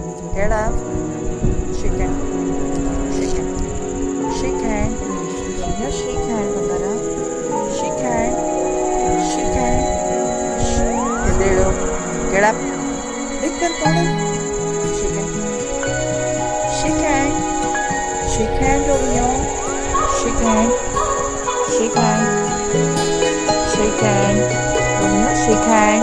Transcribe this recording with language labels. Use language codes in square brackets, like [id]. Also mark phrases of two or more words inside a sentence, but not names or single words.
[en] Get up. Shake hand. Shake hand. Shake hand. No, shake hand, Bandara. Shake hand. Shake hand. [kn] ಎದ್ದೇಳು. [en] Get up. Big bell powder. Shake hand. Shake hand. Shake hand, Romeo. Shake hand. Shake hand. Shake hand. Romeo, shake hand.